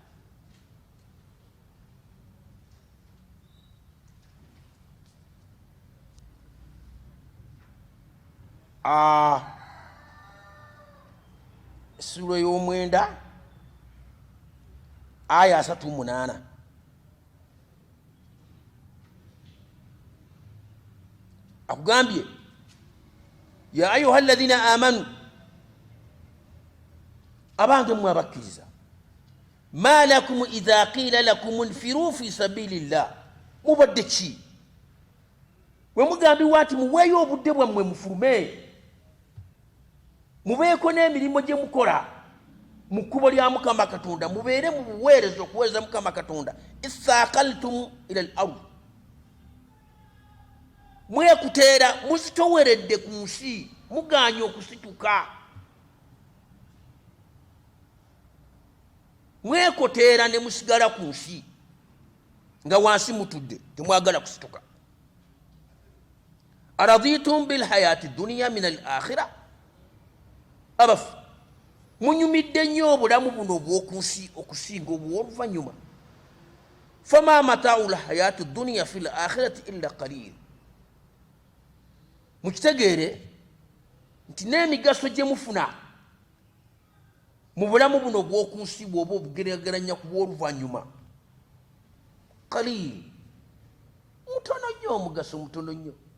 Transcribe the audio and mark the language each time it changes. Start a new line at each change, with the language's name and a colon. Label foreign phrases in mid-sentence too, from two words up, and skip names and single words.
Ganda: ssuula y'omwenda aya 38 akugambye
Arabic: ya ayuha alladhina amanu,
Ganda: abange mmwe abakkiriza,
Arabic: ma lakum idha qila lakum nfiru fi sabilillah,
Ganda: mubadde ki bwe mugambibwa ati muweeyo obudde bwammwe mufulume, mubeeko n'emirimu gye mukola mu kkubo lya Mukama Katonda, mubeere mu buweereza okuweereza Mukama Katonda.
Arabic: Ithaqaltum ila al-ard,
Ganda: mwekuteera muzitoweredde ku nsi, muganye okusituka. mwekoteera ne musigala ku nsi nga wansi mutudde temwagala kusituka.
Arabic: Araditum bilhayati dunya min al-akhirah,
Ganda: abafu munyumidde nnyo obulamu buno obw'oku nsi okusinga obw'oluvannyuma.
Arabic: Fama matau lhayati dunya fi l-akhirati illa qalil.
Ganda: Mukitegeere nti n'emigaso gye mufuna mu bulamu buno obw'oku nsi bw'oba obugeraageranya ku bw'oluvannyuma qalil, mutono nnyo, omugaso mutono nnyo.